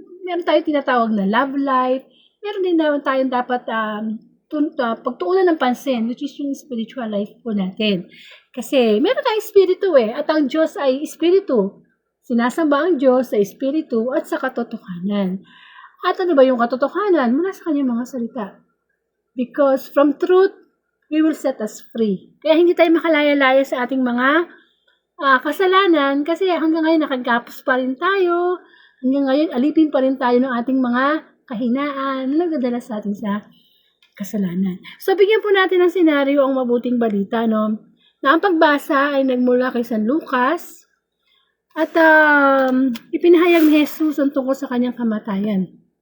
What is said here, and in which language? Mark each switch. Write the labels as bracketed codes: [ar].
[tl] Meron tayong tinatawag na love life. Meron din naman tayong dapat pagtuunan ng pansin, [en] which is [tl] yung spiritual life po natin. Kasi meron tayong espiritu at ang Diyos ay espiritu. Sinasamba ang Diyos sa espiritu at sa katotohanan. At ano ba yung katotohanan? Mula sa kanyang mga salita. [en] Because from truth, we will set us free. [tl] Kaya hindi tayo makalaya-laya sa ating mga kasalanan kasi hanggang ngayon nakagapos pa rin tayo. Hanggang ngayon, alipin pa rin tayo ng ating mga kahinaan na nagdadala sa atin sa kasalanan. So, bigyan po natin ng senaryo ang mabuting balita, no? Na ang pagbasa ay nagmula kay San Lucas at ipinahayag ni Jesus ang tungkol sa kanyang kamatayan.